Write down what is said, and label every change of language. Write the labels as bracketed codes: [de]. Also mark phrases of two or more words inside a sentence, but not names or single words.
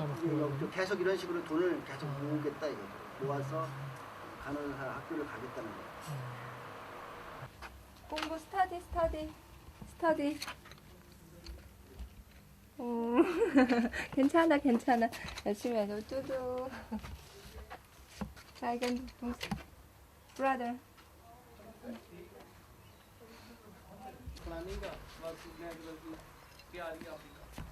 [ko] 계속 이런 식으로 돈을 계속 모으겠다 이거죠. 모아서 간호사 학교를 가겠다는 거예요. 공부 스터디. 괜찮아. 열심히 해줘. 뚜두. 작은 brother. [hi] प्लानिंग का बस नेटवर्क की आ रही है आपकी